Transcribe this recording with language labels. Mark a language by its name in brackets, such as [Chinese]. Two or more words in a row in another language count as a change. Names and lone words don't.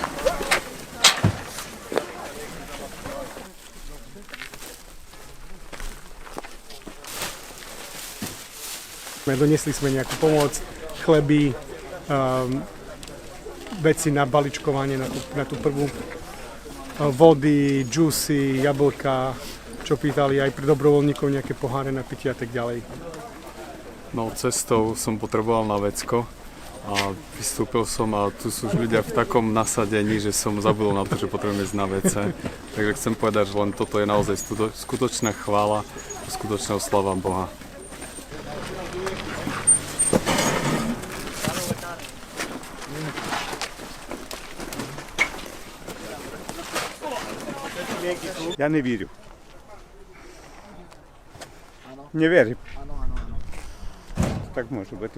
[Slovak] Donesli sme nejakú pomoc, chleby, veci na baličkovanie na tú prvú, vody, džusy, jablka, čo pýtali aj pre dobrovoľníkov, nejaké poháre na pitie a tak ďalej. No, cestou som potreboval na vecko a vystúpil som a tu sú už ľudia v takom nasadení, že som zabudol na to, že potrebujem ísť na WC. Takže chcem povedať, že len toto je naozaj skutočná chvála, skutočná oslava Boha. [Ukrainian] Я не вірю. Не вірю. Так може бути.